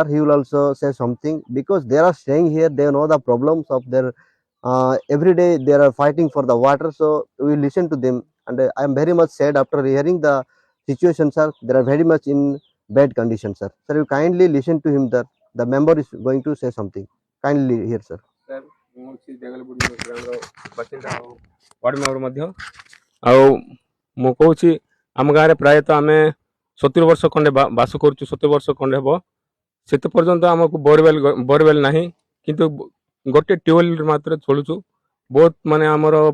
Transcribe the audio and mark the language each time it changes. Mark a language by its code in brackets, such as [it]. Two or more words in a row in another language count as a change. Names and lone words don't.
[en] He will also say something because they are staying here. They know the problems of their every day. They are fighting for the water. So we listen to them, and I am very much sad after hearing the situation, sir. They are very much in bad condition, sir. Sir, you kindly listen to him. That the member is going to say something. Kindly hear, sir. Sir, [or] ମୁଁ ଅଛି ଦେଗଲପୁର ଗ୍ରାମର ବାସିନ୍ଦା ଆଉ [en] ward member [or] ମଧ୍ୟ ଆଉ ମୁଁ କହୁଛି ଆମ ଗାଁରେ ପ୍ରାୟତଃ ଆମେ 70 ବର୍ଷ ଖଣ୍ଡେ ବାସ କରୁଛୁ 70 ବର୍ଷ ଖଣ୍ଡେ ହେବ ସେତେ ପର୍ଯ୍ୟନ୍ତ ଆମକୁ ବୋରୱେଲ ନାହିଁ କିନ୍ତୁ ଗୋଟେ ଟ୍ୟୁବୱେଲ ମାତ୍ର ଚଳୁଛୁ ବହୁତ ମାନେ ଆମର